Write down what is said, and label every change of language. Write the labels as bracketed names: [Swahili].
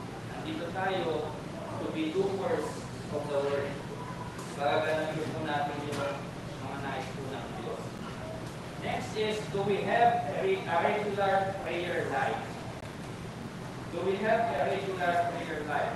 [Filipino] Nandito tayo [English] to be doers of the word. [Filipino] Para ganun po natin yung mga nais po ng Diyos. [English] Next is, do we have a regular prayer life? Do we have a regular prayer life?